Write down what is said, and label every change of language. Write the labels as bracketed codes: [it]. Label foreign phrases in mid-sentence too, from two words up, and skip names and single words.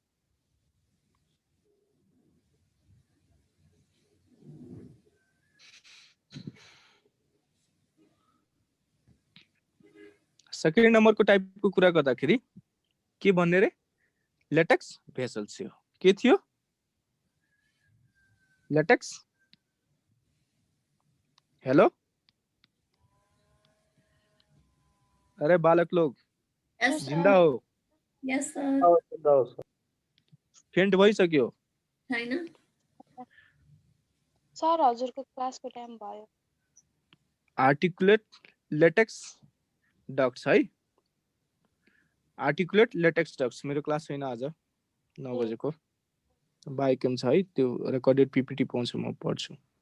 [ne] सेकेन्ड नम्बरको टाइपको कुरा गर्दाखेरि के भन्ने रे [en] latex vessels [ne] थियो के थियो लेटेक्स हेलो अरे [hi] बालक लोग [en] Yes, [ne] जिन्दा [en] sir. [ne] हो? [en] Yes, sir. [ne] फेन्ट भइसक्यो? छैन? सर हजुरको क्लासको टाइम भयो। [en] articulate latex ducts [ne] है, [en] articulate latex ducts [ne] मेरो क्लास छैन आज 9 बजेको, बाइकम छ है, त्यो [en] recorded PPT [ne] पाउँछु म पढ्छु।